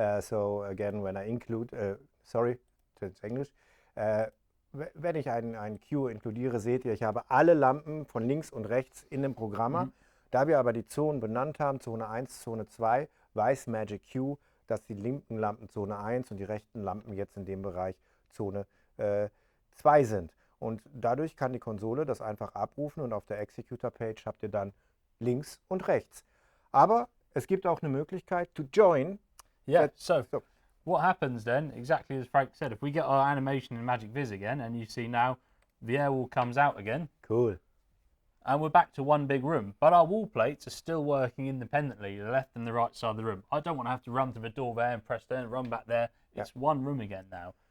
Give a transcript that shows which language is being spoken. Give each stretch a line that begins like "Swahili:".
English: So again, when I include, sorry, it's English.
German: Wenn ich einen Queue inkludiere, seht ihr, ich habe alle Lampen von links und rechts in dem Programmer. Da wir aber die Zonen benannt haben, Zone 1, Zone 2, weiß MagicQ, dass die linken Lampen Zone 1 und die rechten Lampen jetzt in dem Bereich Zone 2 sind. Und dadurch kann die Konsole das einfach abrufen und auf der Executor-Page habt ihr dann links und rechts. Aber es gibt auch eine Möglichkeit
English: to join. Yeah, so what happens then, exactly as Frank said, if we get our animation in Magic Viz again, and you see now the air wall comes out again. Cool. And we're back to one big room, but our wall plates are still working independently, the left and the right side of the room. I don't want to have to run to the door there and press there and run back there. It's one room again now.